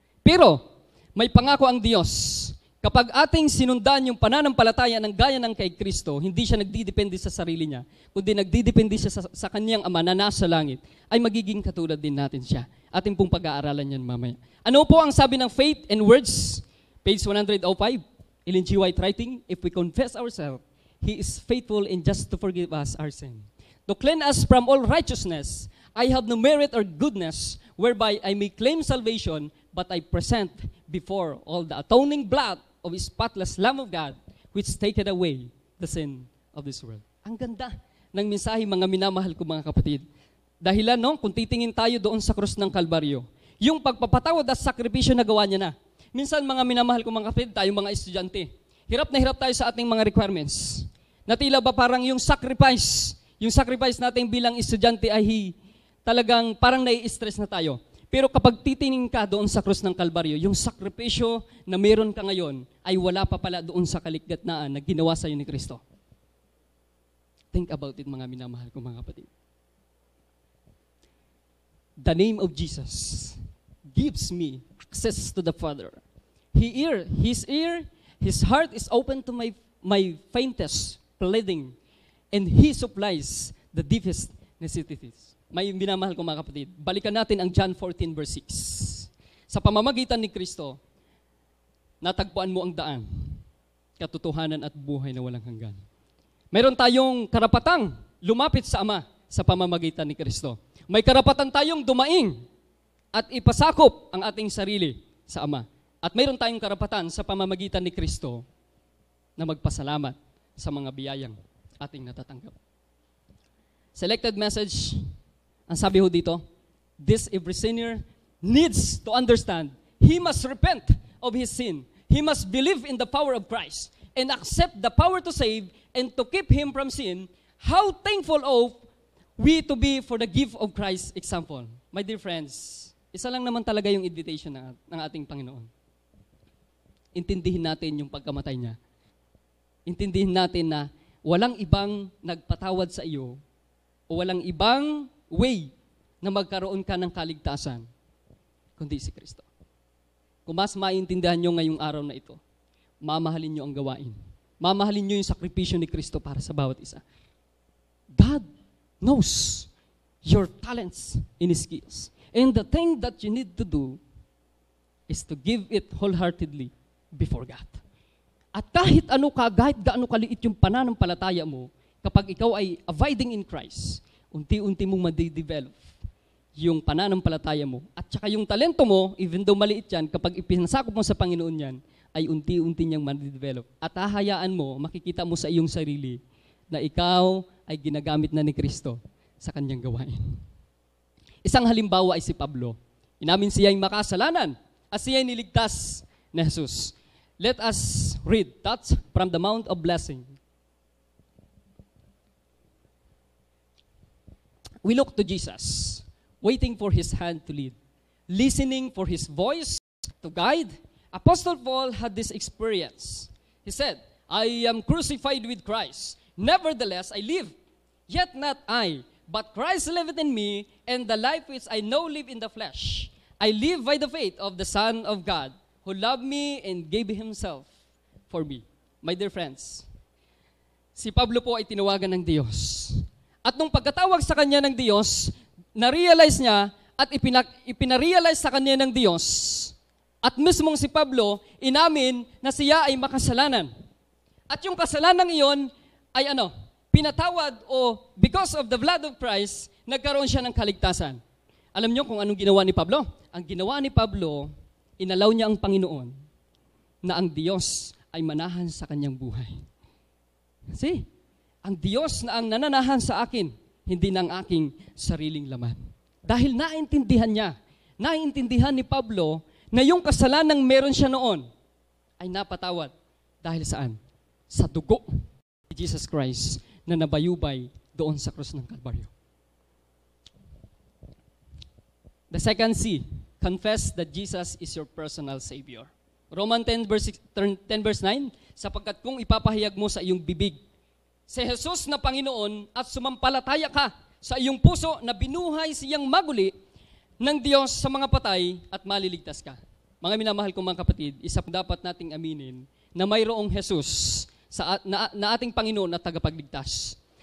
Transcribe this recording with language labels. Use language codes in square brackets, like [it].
[tl] Pero, may pangako ang Diyos. Kapag ating sinundan yung pananampalataya ng gaya ng kay Kristo, hindi siya nagdidepende sa sarili niya, kundi nagdidepende siya sa kanyang Ama na nasa langit, ay magiging katulad din natin siya. Ating pong pag-aaralan yan mamaya. Ano po ang sabi ng Faith and Words? [en] Page 105, Ellen G. White writing, if we confess ourselves, He is faithful and just to forgive us our sin, to cleanse us from all righteousness. I have no merit or goodness whereby I may claim salvation, but I present before all the atoning blood of His spotless Lamb of God, which taketh away the sin of this world. [tl] Ang ganda ng mensahe, mga minamahal ko mga kapatid. Dahilan, no, kung titingin tayo doon sa krus ng Kalbaryo, yung pagpapatawad at sakripisyo na gawa niya na. Minsan, mga minamahal ko mga kapatid, tayo mga estudyante, hirap na hirap tayo sa ating mga requirements. Na tila ba parang yung sacrifice natin bilang estudyante ay talagang parang nai-stress na tayo. Pero kapag titingin ka doon sa krus ng Kalbaryo, yung sakripisyo na meron ka ngayon ay wala pa pala doon sa kaligtatnaan na ginawa sa iyo ni Kristo. [en] Think about it, [tl] mga minamahal ko mga kapatid. [en] The name of Jesus gives me access to the Father. His heart is open to my faintest pleading, and He supplies the deepest necessities. [tl] May minamahal ko mga kapatid, balikan natin ang John 14 verse 6. Sa pamamagitan ni Kristo, natagpuan mo ang daan, katotohanan at buhay na walang hanggan. Mayroon tayong karapatang lumapit sa Ama sa pamamagitan ni Kristo. May karapatan tayong dumaing at ipasakop ang ating sarili sa Ama. At mayroon tayong karapatan sa pamamagitan ni Kristo na magpasalamat sa mga biyayang ating natatanggap. [en] Selected message. [tl] Ang sabi ho dito, [en] this every sinner needs to understand. He must repent of his sin. He must believe in the power of Christ and accept the power to save and to keep him from sin. How thankful of we to be for the gift of Christ's example. My dear friends, [tl] isa lang naman talaga yung invitation ng ating Panginoon. Intindihin natin yung pagkamatay niya. Intindihin natin na walang ibang nagpatawad sa iyo o walang ibang way na magkaroon ka ng kaligtasan, kundi si Kristo. Kung mas maintindihan nyo ngayong araw na ito, mamahalin nyo ang gawain. Mamahalin nyo yung sakripisyo ni Kristo para sa bawat isa. [en] God knows your talents and skills. And the thing that you need to do is to give it wholeheartedly before God. [tl] At kahit gaano kaliit yung pananampalataya mo, kapag ikaw ay [en] abiding in Christ, [tl] unti-unti mong madidevelop yung pananampalataya mo. At saka yung talento mo, [en] even though [tl] maliit yan, kapag ipinasakop mo sa Panginoon yan, ay unti-unti niyang madidevelop. At hahayaan mo, makikita mo sa iyong sarili, na ikaw ay ginagamit na ni Kristo sa kanyang gawain. Isang halimbawa ay si Pablo. Inamin siya'y makasalanan at siya'y niligtas ni Jesus. [en] Let us read that from the Mount of Blessing. We look to Jesus, waiting for His hand to lead, listening for His voice to guide. Apostle Paul had this experience. He said, I am crucified with Christ. Nevertheless, I live. Yet not I, but Christ liveth in me, and the life which I now live in the flesh. I live by the faith of the Son of God, who loved me and gave Himself for me. My dear friends, [tl] si Pablo po ay tinawagan ng Diyos. At nung pagkatawag sa kanya ng Diyos, na-realize niya at ipinarealize sa kanya ng Diyos, at mismong si Pablo, inamin na siya ay makasalanan. At yung kasalanan iyon ay pinatawad o [en] because of the blood of Christ, [tl] nagkaroon siya ng kaligtasan. Alam niyo kung anong ginawa ni Pablo? Ang ginawa ni Pablo, inalaw niya ang Panginoon na ang Diyos ay manahan sa kanyang buhay. Kasi, ang Diyos na ang nananahan sa akin, hindi ng aking sariling laman. Dahil naiintindihan ni Pablo na yung kasalanang meron siya noon ay napatawad. Dahil saan? Sa dugo ni Jesus Christ na nabayubay doon sa krus ng Kalbaryo. [en] The second C, confess that Jesus is your personal Savior. [tl] Romans 10 verse 9, sapagkat kung ipapahayag mo sa iyong bibig si Jesus na Panginoon at sumampalataya ka sa iyong puso na binuhay siyang maguli ng Diyos sa mga patay at maliligtas ka. Mga minamahal kong mga kapatid, isa dapat nating aminin na mayroong Jesus na ating Panginoon na tagapagligtas.